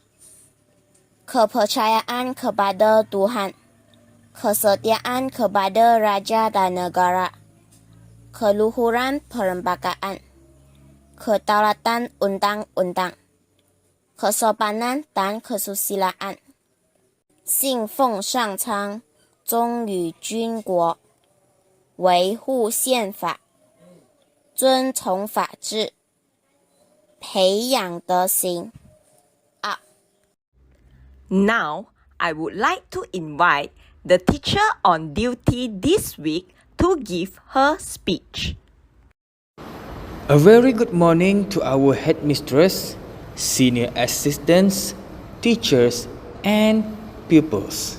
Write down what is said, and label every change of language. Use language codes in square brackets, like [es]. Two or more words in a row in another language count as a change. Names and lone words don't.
[ms] Kepercayaan kepada Tuhan, kesetiaan kepada Raja dan Negara, keluhuran perlembagaan, ketaatan undang-undang, kesopanan dan kesusilaan, [zh] 信奉上苍，忠于军国，维护宪法，遵从法治，培养德行。 [en] Now, I would like to invite the teacher on duty this week to give her speech. A very good morning to our headmistress, senior assistants, teachers, and pupils.